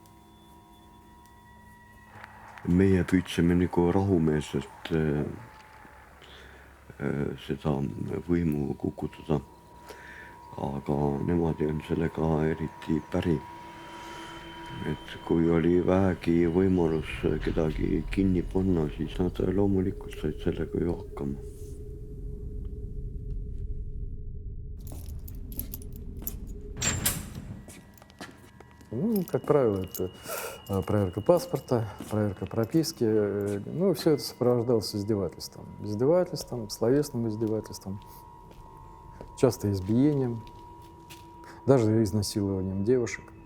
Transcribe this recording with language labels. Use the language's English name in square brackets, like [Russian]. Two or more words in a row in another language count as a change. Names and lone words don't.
[Estonian] Meie püüdsime nagu rahumeelselt seda võimu kukutada, aga nemad ei olnud sellega eriti päri. Et kui oli vähegi võimalus kedagi kinni panna, siis nad loomulikult said sellega ju hakkama. [Russian] Ну, как правило, это проверка паспорта, проверка прописки. Ну, все это сопровождалось издевательством. Издевательством, словесным издевательством, часто избиением, даже изнасилованием девушек.